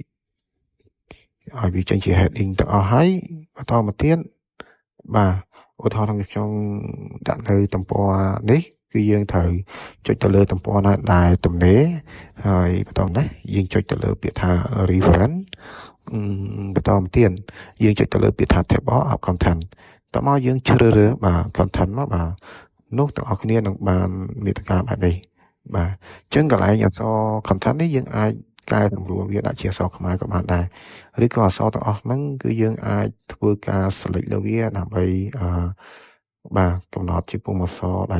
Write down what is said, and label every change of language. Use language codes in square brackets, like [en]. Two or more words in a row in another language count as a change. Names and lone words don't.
[km] វាចេញជា heading ទាំងអស់ហើយបន្តមកទៀតបាទឧទាហរណ៍ខ្ញុំចង់ដាក់នៅទំព័រនេះគឺយើងត្រូវចុចទៅលើទំព័រណាដែលទំនេរហើយបន្តណាយើងចុចទៅលើពាក្យថា reference បន្តមកទៀតយើងចុចទៅលើពាក្យថា [en] table of content [km] តោះមកយើងជ្រើសរើសបាទ content មកបាទនោះទាំងអស់គ្នានឹងបាន មាតិកាបែបនេះបាទអញ្ចឹងកន្លែងអក្សរ content នេះយើងអាចកែតម្រួលវាដាក់ជាអក្សរខ្មែរក៏បានដែរឬក៏អក្សរទាំងអស់ហ្នឹងគឺយើងអាចធ្វើការ select លើវាដើម្បីបាទកំណត់ជាពុម្ពអក្សរដែល